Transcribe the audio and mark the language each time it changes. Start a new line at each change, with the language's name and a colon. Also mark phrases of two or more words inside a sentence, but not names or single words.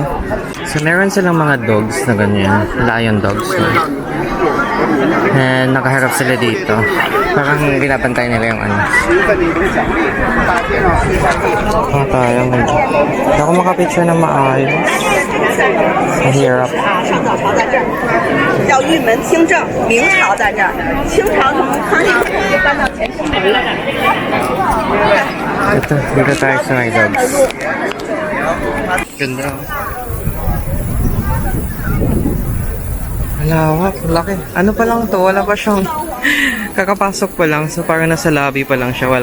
Filipino: So, meron silang mga dogs na ganyan.
English: Lion dogs.
Filipino: And nakaharap sila dito. Parang binabantay nila yung ano. Tayo. Hindi ako makapicture ng maayos. Mahirap.
Chinese: 叫玉门清正，明朝在这儿，清朝从康熙搬到前清门了。
Filipino: Ito, dito tayo sa
English: my dogs.
Filipino: Ganda. Malawak, laki. Ano pa lang to? Wala pa siyang kakapasok pa lang. So parang nasa lobby pa lang siya.